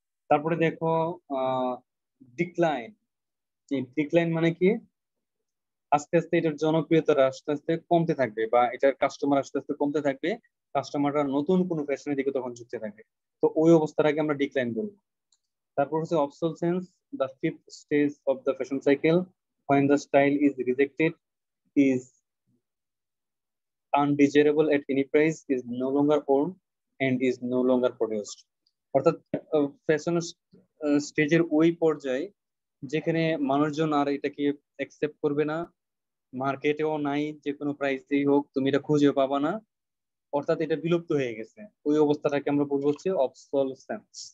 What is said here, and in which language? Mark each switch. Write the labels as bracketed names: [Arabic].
[Bangla] তারপরে দেখো decline. Decline মানে কি, আস্তে আস্তে এটার জনপ্রিয়তা আস্তে আস্তে কমতে থাকবে বা এটার কাস্টমার আস্তে আস্তে কমতে থাকবে, কাস্টমাররা নতুন কোনো ফ্যাশনের দিকে তখন ঝুঁকতে থাকবে। তো ওই অবস্থাটাকে আমরা ডিক্লাইন বলবো। তারপর হচ্ছে [English] Obsolescence, the fifth stage of the fashion cycle, when the style is rejected, is undesirable at any price, is no longer owned, and is no longer produced. [Bangla] অর্থাৎ ফ্যাশন স্টেজের ওই পর্যায়ে যেখানে মানুষজন আর এটাকে অ্যাকসেপ্ট করবে না, মার্কেটেও নাই, যে কোনো প্রাইসেই হোক তুমি এটা খুঁজে পাবা না, অর্থাৎ এটা বিলুপ্ত হয়ে গেছে, ওই অবস্থাটাকে আমরা বলবো হচ্ছে অবসলসেন্স।